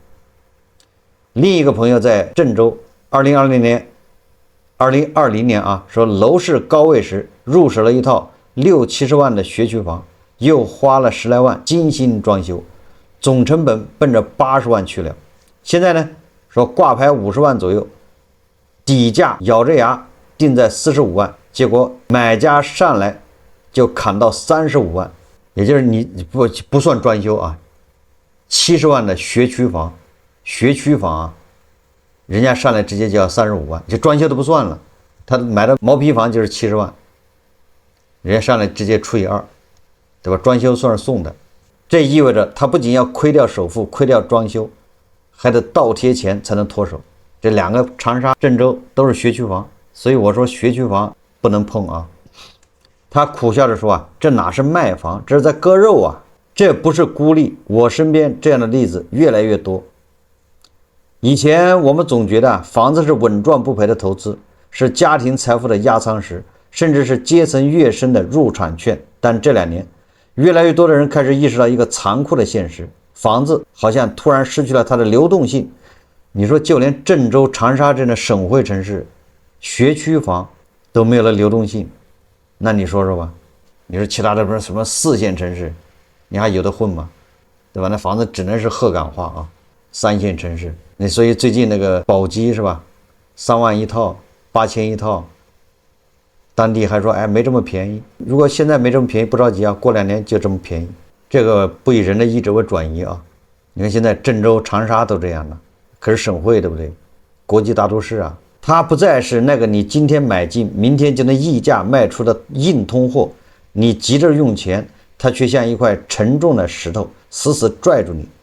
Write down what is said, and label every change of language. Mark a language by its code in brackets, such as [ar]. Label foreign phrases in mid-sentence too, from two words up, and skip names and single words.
[zh] 另一個朋友在鄭州，2020年說樓市高位時入手了一套60-70萬的學區房，又花了10來萬精心裝修，總成本奔着80萬去了。現在呢，說掛牌50萬左右，底價咬着牙定在45萬，結果買家上來就砍到35萬，也就是你不算裝修啊，70萬的学区房啊，人家上来直接就要35萬，就装修都不算了，他買的毛坯房就是70万，人家上來直接除以2，对吧？裝修算是送的，這意味着他不僅要虧掉首付，虧掉裝修，還得倒貼錢才能脫手。這兩個長沙、鄭州都是學區房，所以我說學區房不能碰啊。他苦笑着說啊，這哪是賣房，這是在割肉啊，這不是孤立。我身邊這樣的例子越來越多。以前我們總覺得房子是穩賺不賠的投資，是家庭財富的壓艙石，甚至是階層躍升的入場券。但這2年，越來越多的人開始意識到一個殘酷的現實，房子好像突然失去了它的流動性。你說就連鄭州、長沙这樣的省會城市，學區房都沒有了流動性，那你說說吧，你說其他的不是什麼4線城市，你還有的混嗎？對吧？那房子只能是鹤岗化啊，3線城市。那所以最近那個宝鸡是吧，3萬一套，8000一套，當地還說哎沒這麼便宜。如果現在沒這麼便宜，不着急啊，過2年就這麼便宜。這個不以人的意志為轉移啊。你看現在鄭州、長沙都這樣了。可是省會對不对？國際大都市啊，它不再是那個你今天買進，明天就能溢價賣出的硬通貨。你急着用錢，它卻像一塊沉重的石頭，死死拽住你。